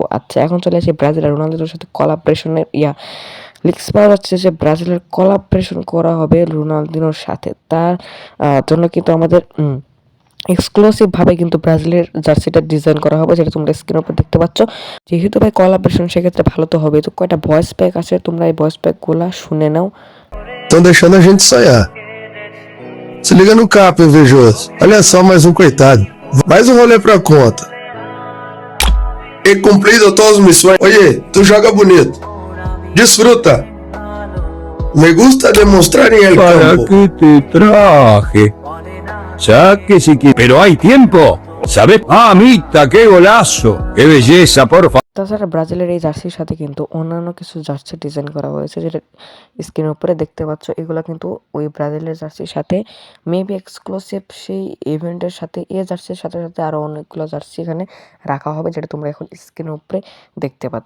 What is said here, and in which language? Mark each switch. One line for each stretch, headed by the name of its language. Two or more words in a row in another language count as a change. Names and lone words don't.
Bangla: আচ্ছা, এখন চলে আসি ব্রাজিল আর রোনালদোর সাথে কোলাবরেশনের লিক্স পাওয়া যাচ্ছে যে ব্রাজিলের কোলাবরেশন করা হবে রোনালদিনোর সাথে। তার জন্য কিন্তু আমাদের এক্সক্লুসিভভাবে কিন্তু ব্রাজিলের জার্সিটা ডিজাইন করা হবে, যেটা তোমরা স্ক্রিনের উপর দেখতে পাচ্ছ। যেহেতু ভাই কোলাবরেশন, সেক্ষেত্রে ভালো তো হবে। তো কয়টা ভয়েস প্যাক আছে, তোমরা এই ভয়েস প্যাকগুলো শুনে নাও।
Portuguese: Estão deixando a gente sonhar. Se liga no cap, invejoso. Olha só, mais um coitado. Mais um rolê pra conta. He cumprido todas as missões. Oye, tu joga bonito. Disfruta.
Spanish: Me gusta demostrar en el ¿Para campo. qué te traje? Saque si quieres. Pero hay tiempo. ¿Sabes? Mamita, qué golazo. Qué belleza, por favor.
Bangla: তাছাড়া ব্রাজিলের এই জার্সির সাথে কিন্তু অন্যান্য কিছু জার্সি ডিজাইন করা হয়েছে, যেটা স্ক্রিনের উপরে দেখতে পাচ্ছ। এগুলো কিন্তু ওই ব্রাজিলের জার্সির সাথে মেবি এক্সক্লুসিভ সেই ইভেন্টের সাথে এই জার্সির সাথে সাথে আরও অনেকগুলো জার্সি এখানে রাখা হবে, যেটা তোমরা এখন স্ক্রিনের উপরে দেখতে পাচ্ছ।